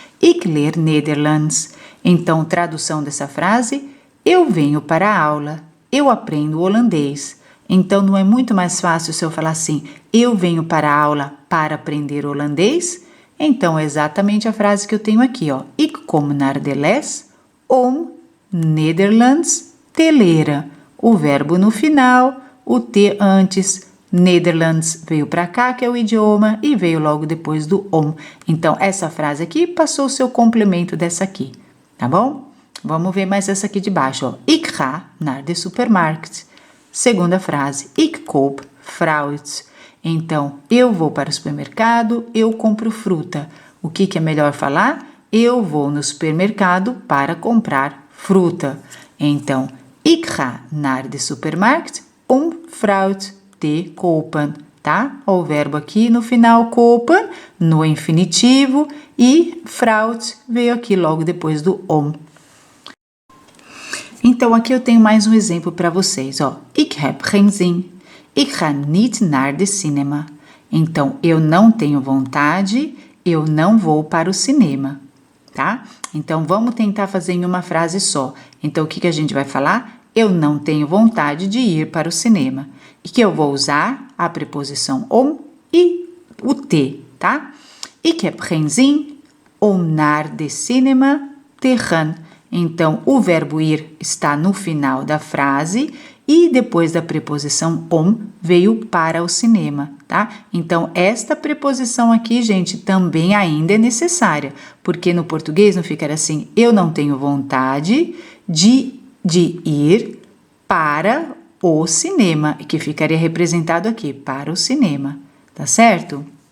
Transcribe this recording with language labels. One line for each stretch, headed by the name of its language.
Dutch: Ik leer Nederlands.
Portuguese: Então, tradução dessa frase, eu venho para a aula. Eu aprendo holandês. Então, não é muito mais fácil se eu falar assim, eu venho para a aula para aprender holandês? Então, é exatamente a frase que eu tenho aqui, ó.
Dutch: Ik kom naar de les om Nederlands te leren.
Portuguese: O verbo no final, o te antes, Nederlands veio para cá, que é o idioma, e veio logo depois do om. Então, essa frase aqui passou o seu complemento dessa aqui, tá bom? Vamos ver mais essa aqui de baixo, ó.
Dutch: Ik ga naar de supermarkt.
Portuguese: Segunda frase,
Dutch: ik koop fruit.
Portuguese: Então, eu vou para o supermercado, eu compro fruta. O que é melhor falar? Eu vou no supermercado para comprar fruta. Então,
Dutch: ik ga naar de supermarkt om fruit te kopen, tá?
Portuguese: O verbo aqui no final, kopen, no infinitivo, e fruit veio aqui logo depois do om. Então, aqui eu tenho mais um exemplo para vocês, ó.
Dutch: Ik heb geen zin. Ik ga niet naar de cinema.
Portuguese: Então, eu não tenho vontade, eu não vou para o cinema, tá? Então, vamos tentar fazer em uma frase só. Então, o que a gente vai falar? Eu não tenho vontade de ir para o cinema. E que eu vou usar a preposição om e o te, tá?
Dutch: Ik heb geen zin om naar de cinema te gaan.
Portuguese: Então, o verbo ir está no final da frase e depois da preposição om veio para o cinema, tá? Então, esta preposição aqui, gente, também ainda é necessária, porque no português não fica assim, eu não tenho vontade de ir para o cinema, que ficaria representado aqui, para o cinema, tá certo?